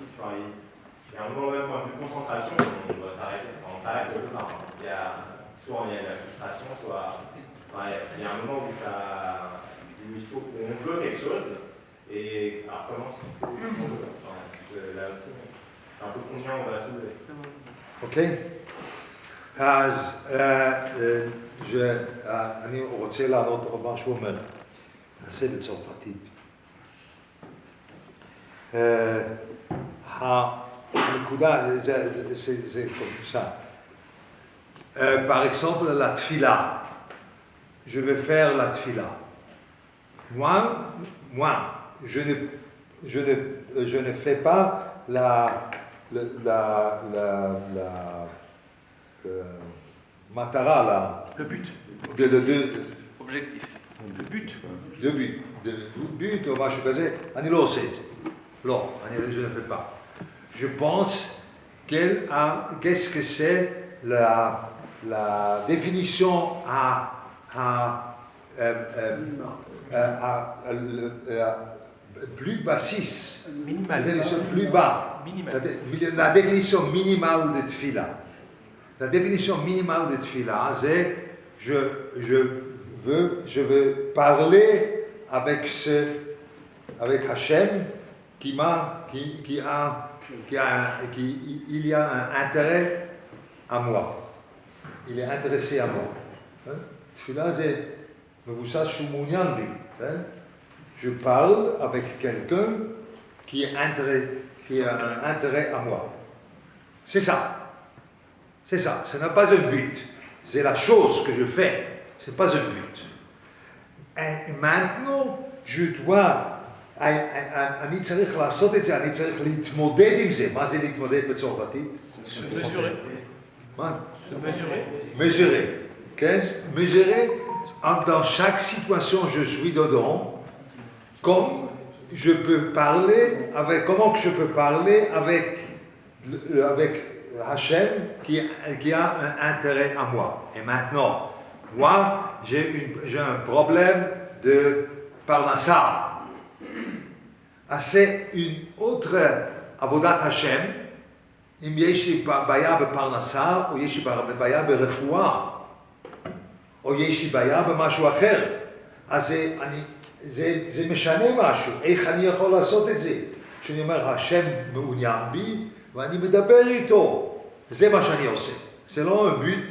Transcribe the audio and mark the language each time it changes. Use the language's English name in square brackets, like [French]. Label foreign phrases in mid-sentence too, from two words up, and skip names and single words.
[French] Enfin, il y a un moment, même point de vue concentration, on doit s'arrêter. Enfin, on s'arrête quelque part. Soit il y a de la frustration, soit il y a un moment où on veut quelque chose. Et alors comment se fait là aussi, c'est un peu combien on va soulever. Ok? [Hebrew] אז אני רוצה לענות על מה שהוא אומר. נעשה בצרפתית. הנקודה, זה [French] comme ça. Par exemple, la tfila. Je vais faire la tfila. Moi, je ne fais pas la matara, là. Le but. Objectif. Le but. Le but, [Hebrew] או משהו כזה, אני לא עושה את זה. לא, [French] je ne fais pas. Je pense qu'est-ce que c'est la définition plus bassiste, Minimal. la définition plus bas, Minimal. la définition minimale de tfila. La définition minimale de tfila, c'est je veux parler avec Hachem il y a un intérêt à moi. Il est intéressé à moi. Tfila, c'est [Hebrew] מבוסס שהוא מעוניין בי. [French] Je parle avec quelqu'un qui a un intérêt à moi. C'est ça. C'est ça. Ce n'est pas un but. C'est la chose que je fais. Ce n'est pas un but. Et maintenant, je dois... [Hebrew] אני צריך לעשות את זה, אני צריך להתמודד עם זה. מה זה להתמודד בצרפתית? [French] Se mesurer. [Hebrew] מה? [French] Se mesurer. Mesurer. Okay? Mesurer, dans chaque situation je suis dedans, comment je peux parler avec Hachem qui a un intérêt à moi. Et maintenant, moi, j'ai un problème de parnassa. C'est une autre [Hebrew] עבודת השם, אם יש לי בעיה בפרנסה, או יש לי בעיה ברפואה, או יש לי בעיה במשהו אחר, אז זה משנה משהו, איך אני יכול לעשות את זה? כשאני אומר, השם מעוניין בי, ואני מדבר איתו, זה מה שאני עושה, זה לא ביט.